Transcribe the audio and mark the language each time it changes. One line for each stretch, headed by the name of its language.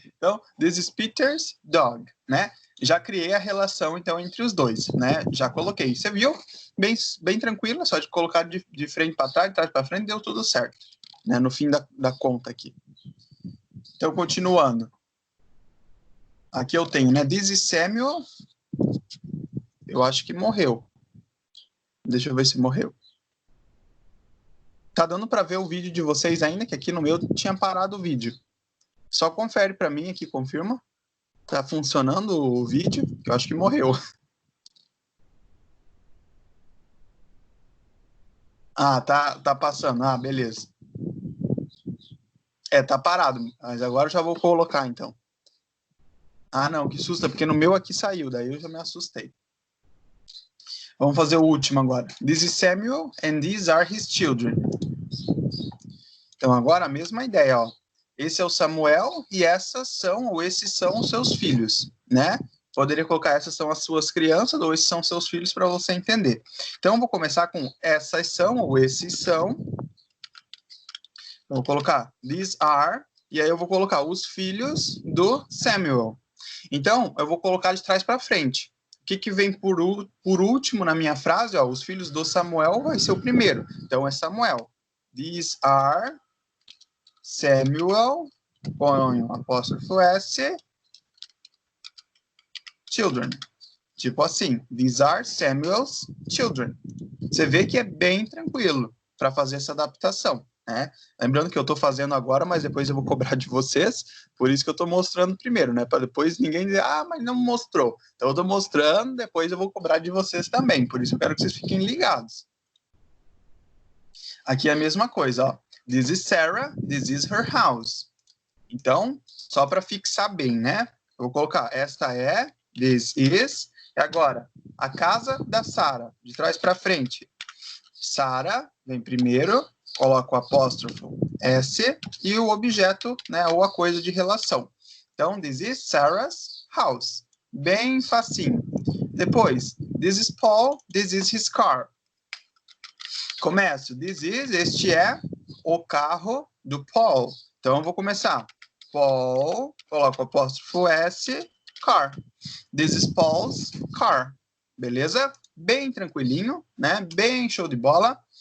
Portuguese: Então,
English: this is Peter's dog,
Portuguese: né? Já criei a relação, então, entre os dois, né? Já coloquei. Você viu? Bem tranquilo, só de colocar de frente para trás, de trás para frente, deu tudo certo, né? No fim da conta aqui. Então, continuando. Aqui eu tenho, né?
English: This is Samuel.
Portuguese: Eu acho que morreu. Deixa eu ver se morreu. Tá dando para ver o vídeo de vocês ainda? Que aqui no meu tinha parado o vídeo. Só confere para mim aqui, confirma. Tá funcionando o vídeo? Eu acho que morreu. Ah, tá passando. Ah, beleza. É, tá parado. Mas agora eu já vou colocar, então. Ah, não, que susto, porque no meu aqui saiu. Daí eu já me assustei. Vamos fazer o último agora.
English: This is Samuel and these are his children.
Portuguese: Então, agora a mesma ideia, ó. Esse é o Samuel e essas são, ou esses são os seus filhos, né? Poderia colocar essas são as suas crianças ou esses são seus filhos para você entender. Então, eu vou começar com essas são ou esses são. Eu vou colocar these are, e aí eu vou colocar os filhos do Samuel. Então, eu vou colocar de trás para frente. O que vem por último na minha frase? Ó, os filhos do Samuel vai ser o primeiro. Então, é Samuel.
English: These are Samuel,
Portuguese: põe um apóstrofo S, children. Tipo assim,
English: these are Samuel's children.
Portuguese: Você vê que é bem tranquilo para fazer essa adaptação, né? Lembrando que eu estou fazendo agora, mas depois eu vou cobrar de vocês, por isso que eu estou mostrando primeiro, né? Para depois ninguém dizer, ah, mas não mostrou. Então eu estou mostrando, depois eu vou cobrar de vocês também, por isso eu quero que vocês fiquem ligados. Aqui é a mesma coisa, ó.
English: This is Sarah, this is her house.
Portuguese: Então, só para fixar bem, né? Eu vou colocar, esta é, this is, e agora, a casa da Sarah, de trás para frente. Sarah, vem primeiro, coloca o apóstrofo S e o objeto, né, ou a coisa de relação. Então,
English: this is Sarah's house.
Portuguese: Bem facinho.
English: Depois, this is Paul, this is his car.
Portuguese: Começo, this is, este é o carro do Paul. Então, eu vou começar. Paul, coloco o apóstrofo S, car.
English: This is Paul's car.
Portuguese: Beleza? Bem tranquilinho, né? Bem show de bola.